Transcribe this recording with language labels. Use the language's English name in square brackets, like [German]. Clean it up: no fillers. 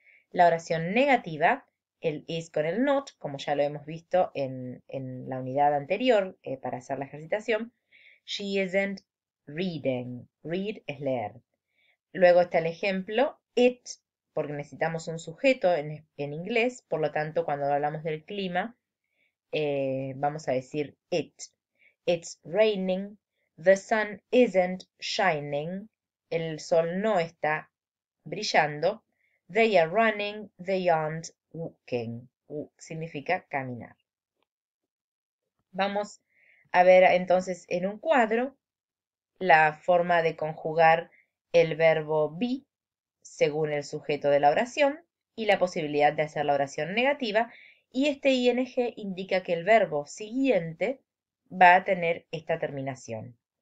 [Spanish] La oración negativa, el is con el not, como ya lo hemos visto en la unidad anterior para hacer la ejercitación. [English] She isn't reading. Read [Spanish] es leer. Luego está el ejemplo it, porque necesitamos un sujeto en inglés, por lo tanto, cuando hablamos del clima, vamos a decir it. [English] It's raining, the sun isn't shining, [Spanish] el sol no está brillando, [English] they are running, they aren't walking. [Spanish] Walk significa caminar. Vamos a ver entonces en un cuadro la forma de conjugar el verbo be según el sujeto de la oración y la posibilidad de hacer la oración negativa, y este ing indica que el verbo siguiente va a tener esta terminación.